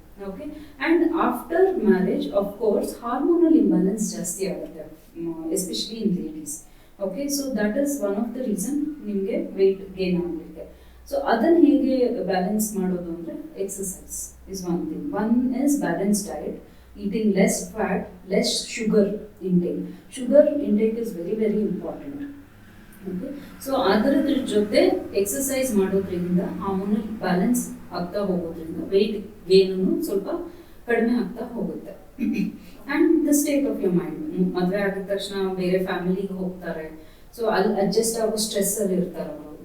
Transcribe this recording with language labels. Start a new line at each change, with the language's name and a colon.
English: Okay, and after marriage of course hormonal imbalance ಜಾಸ್ತಿ ಆಗುತ್ತೆ, especially in ladies. Okay, so that is one of the reason ನಿಮಗೆ weight gain ಆಗಲಿಕ್ಕೆ.
Kannada: So ಅದನ್ನು ಹೇಗೆ balance ಮಾಡೋದು ಅಂದರೆ,
English: Exercise is one thing. One is balance diet, eating less fat, less sugar intake. Sugar intake is very very important.
Kannada: Okay, so ಅದರ ಜೊತೆ exercise ಮಾಡೋದ್ರಿಂದ hormonal balance ಆಗ್ತಾ ಹೋಗೋದ್ರಿಂದ ವೆಯ್ಟ್ ಗೇನನ್ನು ಸ್ವಲ್ಪ ಕಡಿಮೆ ಆಗ್ತಾ ಹೋಗುತ್ತೆ.
English: And the state of your mind.
Kannada: ಮದುವೆ ಆಗಿದ ತಕ್ಷಣ ಬೇರೆ ಫ್ಯಾಮಿಲಿಗೆ ಹೋಗ್ತಾರೆ, ಸೊ ಅಲ್ಲಿ ಅಡ್ಜಸ್ಟ್ ಆಗೋ ಸ್ಟ್ರೆಸ್ಸಲ್ಲಿ ಇರ್ತಾರೆ ಅವರು.